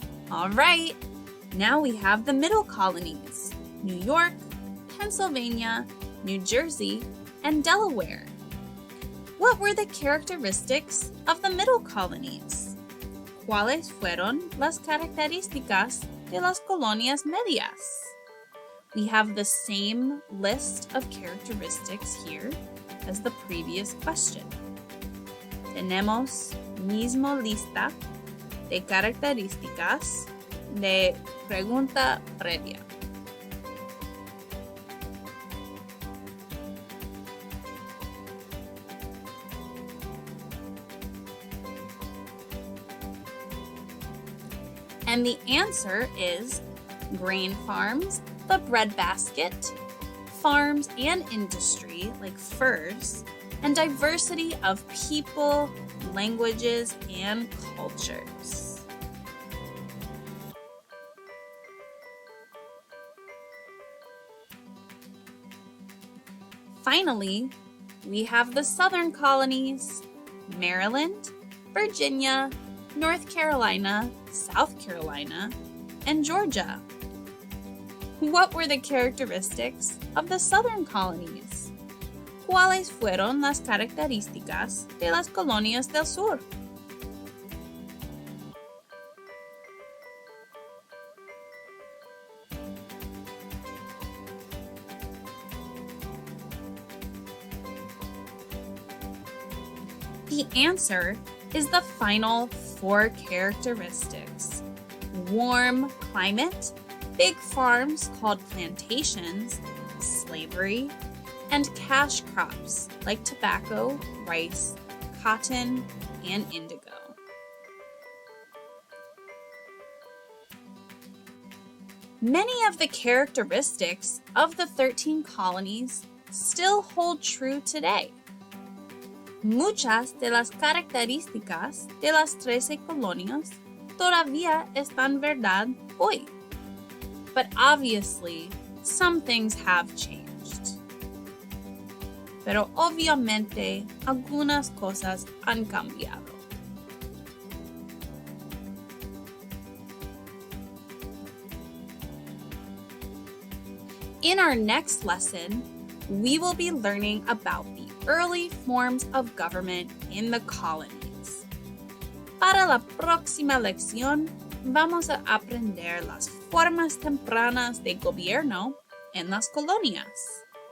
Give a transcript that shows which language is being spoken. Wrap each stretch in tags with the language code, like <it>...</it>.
<en>All right, now we have the middle colonies: New York, Pennsylvania, New Jersey, and Delaware. What were the characteristics of the middle colonies?</en> <es>¿Cuáles fueron las características de las colonias medias?</es> <en>We have the same list of characteristics here as the previous question.</en> <es>Tenemos mismo lista de características de pregunta previa.</es> <en>And the answer is grain farms, the breadbasket, farms and industry like furs, and diversity of people, languages, and cultures. Finally, we have the southern colonies: Maryland, Virginia, North Carolina, South Carolina, and Georgia. What were the characteristics of the southern colonies?</en> <es>¿Cuáles fueron las características de las colonias del sur?</es> <en>The answer is the final 4 characteristics: warm climate, big farms called plantations, slavery, and cash crops like tobacco, rice, cotton, and indigo. Many of the characteristics of the 13 colonies still hold true today.</en> <es>Muchas de las características de las 13 colonias todavía están verdad hoy.</es> <en>But obviously, some things have changed.</en> <es>Pero obviamente, algunas cosas han cambiado.</es> <en>In our next lesson, we will be learning about the early forms of government in the colonies.</en> <es>Para la próxima lección, vamos a aprender las formas tempranas de gobierno en las colonias.</es>